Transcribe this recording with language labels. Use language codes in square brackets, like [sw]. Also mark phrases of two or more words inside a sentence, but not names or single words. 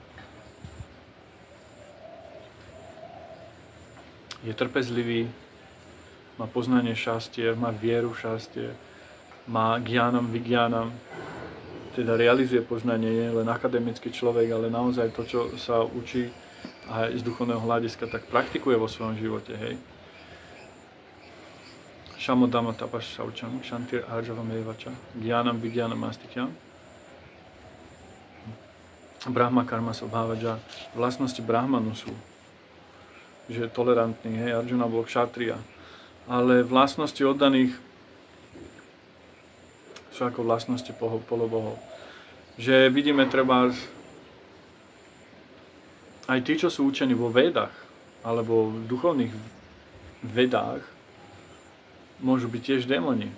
[sk] Je trpezlivý, má poznanie šastier, má vieru šastier, má [sa] ज्ञानं विज्ञानं, [sk] teda realizuje poznanie, nie len akademický človek, ale naozaj to, čo sa učí aj z duchovného hľadiska, tak praktikuje vo svojom živote, hej. [sa] शमोदम तपः शौचं क्षान्तिर् आर्जवम् एवच ज्ञानं विज्ञानं आस्तिक्यम्. ब्रह्म कर्म स्वभावज. [sk] Vlastnosti brahmanu sú, že je tolerantný, hej, Arjuna bol kshatriya. Ale vlastnosti oddaných sú ako vlastnosti polobohov. Že vidíme treba aj tí, čo sú učení vo Védach, alebo v duchovných Vedách, môžu byť tiež démoni.